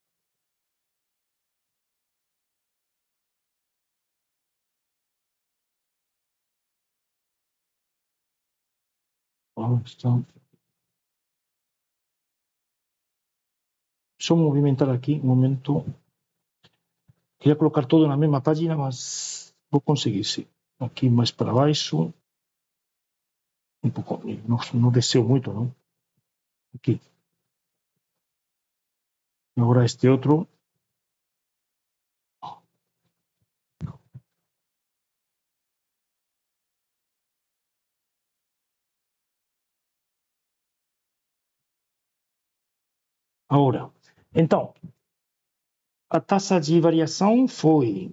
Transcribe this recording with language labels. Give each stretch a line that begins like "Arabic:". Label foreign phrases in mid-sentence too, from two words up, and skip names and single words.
Spanish: Ahí está.
Galician: Só movimentar aquí, un momento. Quería colocar todo na mesma página, mas vou conseguir, sí. Aquí máis para baixo. Un pouco, non deseo moito, non? Aquí. Agora este outro.
Portuguese: Agora, então, a taxa de variação foi.